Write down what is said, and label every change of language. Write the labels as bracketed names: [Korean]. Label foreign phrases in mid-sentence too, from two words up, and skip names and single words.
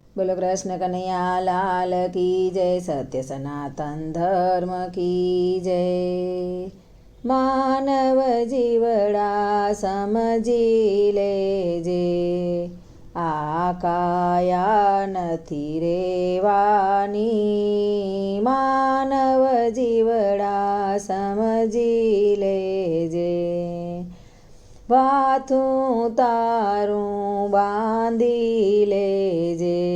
[Hindi] बोलो कृष्ण कन्हैया लाल की जय। सत्य सनातन धर्म की जय। [Gujarati] માનવ જીવડા સમજી લેજે, આ કાયા નથી રેવાની। માનવ જીવડા સમજી લેજે, વાથું તારું બાંધી લેજે।